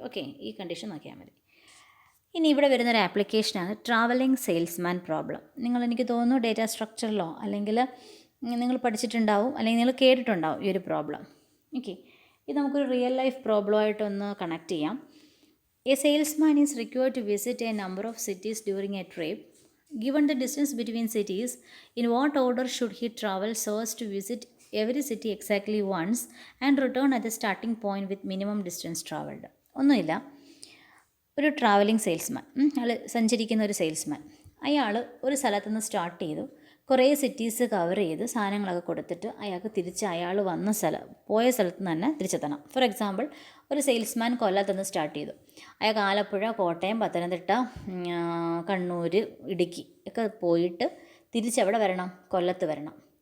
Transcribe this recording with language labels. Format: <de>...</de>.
<ml>Okay, ഈ condition നോക്കിയാൽ മതി. ഇനി ഇവിടെ വരുന്നൊരു ആപ്ലിക്കേഷനാണ് ട്രാവലിംഗ് സെയിൽസ്മാൻ പ്രോബ്ലം. എനിക്ക് തോന്നുന്നു ഡേറ്റാ സ്ട്രക്ചറിലോ അല്ലെങ്കിൽ നിങ്ങൾ പഠിച്ചിട്ടുണ്ടാവും, അല്ലെങ്കിൽ നിങ്ങൾ കേട്ടിട്ടുണ്ടാവും ഈ ഒരു പ്രോബ്ലം. ഓക്കെ, ഇത് നമുക്കൊരു റിയൽ ലൈഫ് പ്രോബ്ലമായിട്ടൊന്ന് കണക്ട് ചെയ്യാം.</ml> <en>A salesman is required to visit a number of cities during a trip. Given the distance between cities, in what order should he travel so as to visit every city exactly once and return at the starting point with minimum distance traveled?</en> <ml>ഒന്നുമില്ല, ഒരു travelling salesman, അയാൾ സഞ്ചരിക്കുന്ന ഒരു salesman. അയാൾ ഒരു സ്ഥലത്തു നിന്ന് start ചെയ്തു, കുറേ സിറ്റീസ് കവർ ചെയ്ത് സാധനങ്ങളൊക്കെ കൊടുത്തിട്ട് അയാൾക്ക് തിരിച്ച് അയാൾ പോയ സ്ഥലത്ത് നിന്ന് തന്നെ തിരിച്ചെത്തണം. ഫോർ എക്സാമ്പിൾ, ഒരു സെയിൽസ്മാൻ കൊല്ലത്തുനിന്ന് സ്റ്റാർട്ട് ചെയ്തു. അയാൾക്ക് ആലപ്പുഴ, കോട്ടയം, പത്തനംതിട്ട, കണ്ണൂർ, ഇടുക്കി ഒക്കെ പോയിട്ട് തിരിച്ചെവിടെ വരണം? കൊല്ലത്ത് വരണം.</ml>